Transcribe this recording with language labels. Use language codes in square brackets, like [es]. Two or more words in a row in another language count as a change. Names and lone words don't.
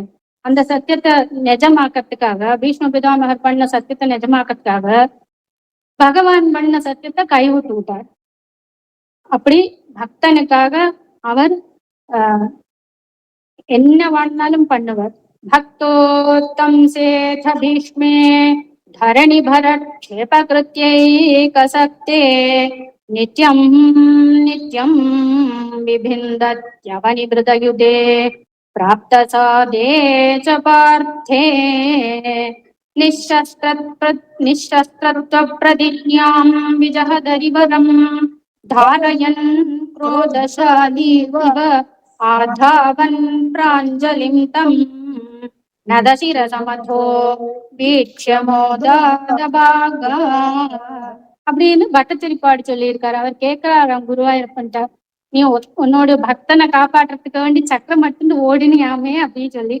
[ta] அந்த சத்தியத்தை நிஜமாக்கிறதுக்காக, பீஷ்ம பிதாமகர் பண்ண சத்தியத்தை நிஜமாக்கிறதுக்காக பகவான் பண்ண சத்தியத்தை கைவிட்டு விட்டார். அப்படி பக்தனுக்காக அவர் என்ன வாழ்ந்தாலும் பண்ணுவார். [sa] भक्तोत्तंसेऽथ भीष्मे धरणिभरक्षेपकृत्यैकसक्ते नित्यं नित्यं बिभिन्दत्यवनिभृतयुधे प्राप्तसादे च पार्थे निःशस्त्रत्वप्रतिज्ञां विजहदरिवरम् धारयन् क्रोधशालीव आधावन् प्राञ्जलिं तम् नतशिरसमथो वीक्ष्यमोदादपाग [ta] அப்படின்னு பட்டத்திரிப்பாடு சொல்லியிருக்காரு. அவர் கேட்கிறாராம் குருவாயூரப்பன்ட்ட, நீ உன்னோட பக்தனை காப்பாற்றுறதுக்கு வேண்டி சக்கரம் மட்டும் ஓடினியாமே அப்படின்னு சொல்லி.